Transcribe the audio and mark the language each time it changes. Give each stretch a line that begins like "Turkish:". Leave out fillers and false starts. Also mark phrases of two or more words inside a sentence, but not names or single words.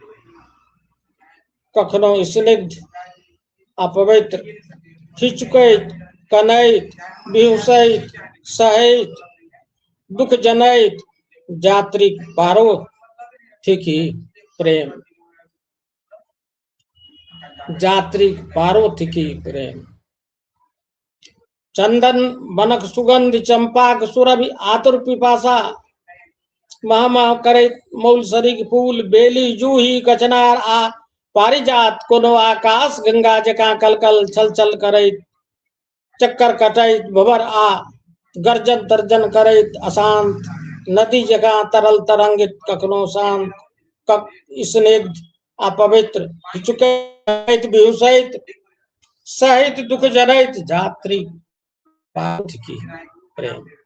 Maithili: कखनो स्निग्ध आ पवित्र, हिचकैत, कनैत, बिहुसैत, सहैत, दुख जनैत, यात्रिक पारो थिकी प्रेम, यात्रिक पारो थिकी प्रेम। चंदन बनक सुगंध, चंपाक सुरभि आतुर पिपासा, मह मह करैत मौलसरिक फूल, बेली जूही कचनार आ पारिजात, कोनो आकाश गंगा जकाँ कलकल छल छल करैत, चक्कर कटैत, भंवर आ गर्जन तर्जन करैत, अशांत नदी जकाँ तरल तरंगित, कखनो शांत, स्निग्ध आ पवित्र, हिचकैत, बिहुसैत, सहित दुख जनैत, यात्री पाथ की प्रेम।